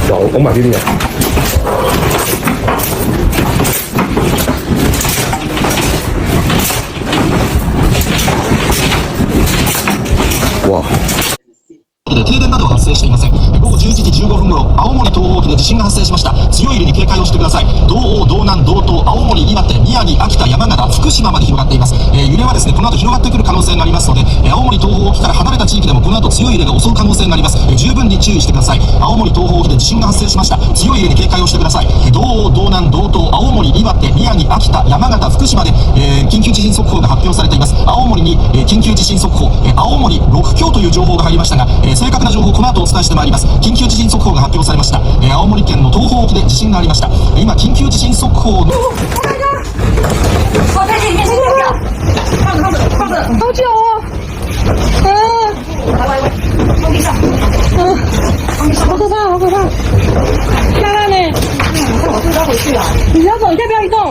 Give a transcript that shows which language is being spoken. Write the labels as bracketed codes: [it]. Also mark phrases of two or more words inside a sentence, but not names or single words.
[zh] 我买给你。哇！ [ja] 停電などは発生していません。午後11時15分頃、青森東方沖で地震が発生しました。強い揺れに警戒をしてください。道央、道南、道東、青森、岩手、宮城、秋田、山形、福島まで広がっています。揺れはですね、この後広がってくる可能性がありますので、青森東方沖から離れた地域でもこの後強い揺れが襲う可能性があります。十分に注意してください。青森東方沖で地震が発生しました。強い揺れに警戒をしてください。道央、道南、道東、青森、岩手、宮城、秋田、山形、福島で、緊急地震速報が発表されています。青森に、緊急地震速報、青森6強という情報が入りましたが、正確な情報この後お伝えしてまいります。緊急地震速報が発表されました。青森県の東方沖で地震がありました。今緊急地震速報の [zh] 好久哦，好可怕，好可怕！娜娜呢？我自己要回去啊。你要走，你先不要移动。